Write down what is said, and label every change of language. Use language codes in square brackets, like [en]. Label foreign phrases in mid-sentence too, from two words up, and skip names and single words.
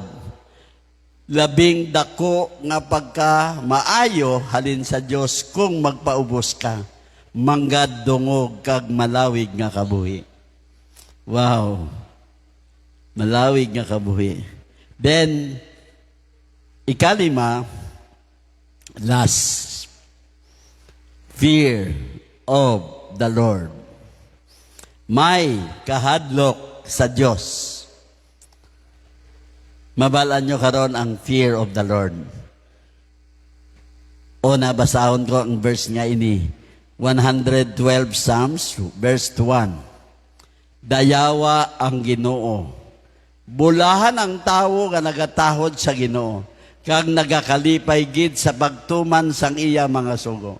[hil] Labing dako nga pagka maayo halin sa Dios kung magpaubos ka. Manggad dungog kag malawig nga kabuhi. Wow. Malawig nga kabuhi. Then ikalima, [en] last, fear of the Lord. [hil] May kahadlok sa Dios. Mabalaan nyo karon ang [en] fear of the Lord. [hil] O nabasahon ko ang verse nga ini. [en] 112 Psalms, verse 1. [hil] Dayawa ang Ginoo. Bulahan ang tawo nga nagatahod sa Ginoo. Kag nagakalipay gid sa pagtuman sang iya mga sugo.